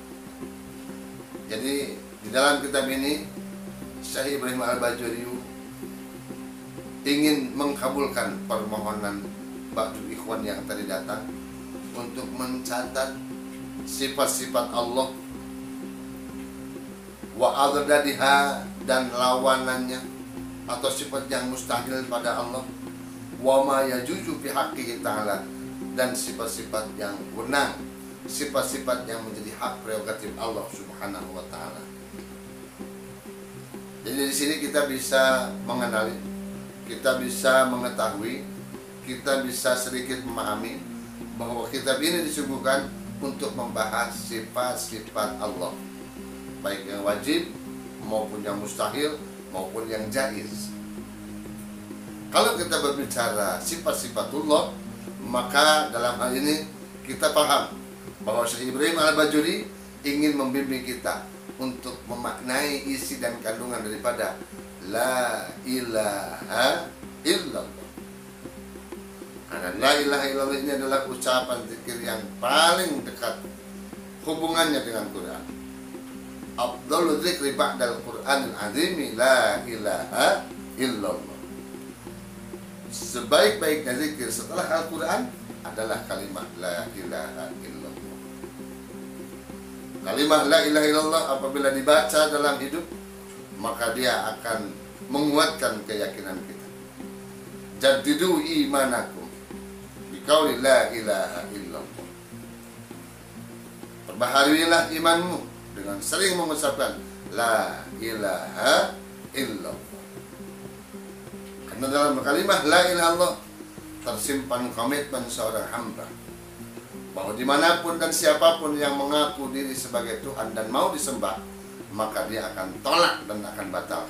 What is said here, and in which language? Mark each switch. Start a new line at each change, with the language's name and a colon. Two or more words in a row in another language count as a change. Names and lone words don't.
Indonesian: Jadi di dalam kitab ini Syekh Ibrahim Al-Bajuri ingin mengkabulkan permohonan
Arabic: بعض الإخوان
Indonesian: yang tadi datang untuk mencatat sifat-sifat Allah
Arabic: وأضدادها,
Indonesian: dan lawanannya atau sifat yang mustahil pada Allah,
Arabic: وما يجوز في حقه تعالى,
Indonesian: dan sifat-sifat yang benar, sifat-sifat yang menjadi hak prerogatif Allah
Arabic: سبحانه وتعالى.
Indonesian: Jadi di sini kita bisa mengenali, kita bisa mengetahui, kita bisa sedikit memahami bahwa kitab ini disuguhkan untuk membahas sifat-sifat Allah, baik yang wajib maupun yang mustahil maupun yang jaiz. Kalau kita berbicara sifat-sifatullah, maka dalam hal ini kita paham bahwa Syekh Ibrahim Al-Bajuri ingin membimbing kita untuk memaknai isi dan kandungan daripada
Arabic: لا إله إلا الله.
Indonesian: Karena
Arabic: لا إله إلا الله
Indonesian: ini adalah ucapan zikir yang paling dekat hubungannya dengan Quran.
Arabic: أفضل الذكر بعد القرآن العظيم لا إله إلا الله.
Indonesian: Sebaik-baiknya zikir setelah Al-Quran adalah kalimat
Arabic: لا إله إلا الله.
Indonesian: Kalimat
Arabic: لا إله إلا الله
Indonesian: apabila dibaca dalam hidup, maka dia akan menguatkan keyakinan kita.
Arabic: جددوا إيمانكم ب بقول لا إله إلا الله.
Indonesian: Perbaharuilah imanmu dengan sering mengucapkan
Arabic: لا إله إلا الله.
Indonesian: Karena dalam kalimah
Arabic: لا إله إلا الله
Indonesian: tersimpan komitmen seorang hamba bahwa dimanapun dan siapapun yang mengaku diri sebagai Tuhan dan mau disembah, maka dia akan tolak dan akan batalkan.